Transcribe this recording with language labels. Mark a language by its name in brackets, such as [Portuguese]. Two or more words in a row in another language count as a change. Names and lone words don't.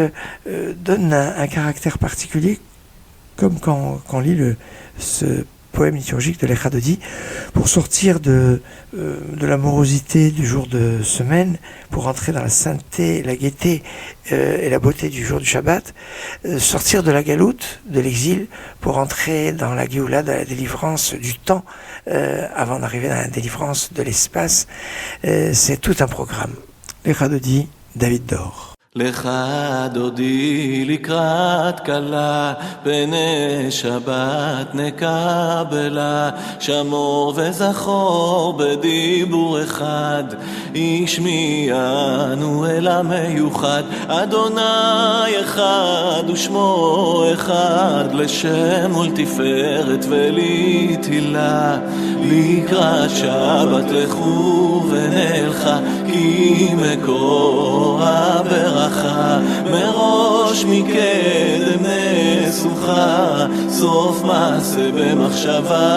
[French] donne un caractère particulier, comme quand on lit ce poème liturgique de l'Echadodi pour sortir de la morosité du jour de semaine, pour entrer dans la sainteté, la gaieté et la beauté du jour du Shabbat, sortir de la galoute, de l'exil, pour entrer dans la Géoula, dans la délivrance du temps, avant d'arriver dans la délivrance de l'espace. C'est tout un programme. l'Echadodi, David Dor. [Hebrew] לך דודי לקראת קלה, פני שבת נקבלה, שמור וזכור בדיבור אחד, ישמיענו אל המיוחד, אדוני אחד ושמו אחד, לשם ולתפארת ולתהילה, לקראת שבת לכו ונלכה, כי מקור הברכה מראש מקדם נסוכה, סוף מעשה במחשבה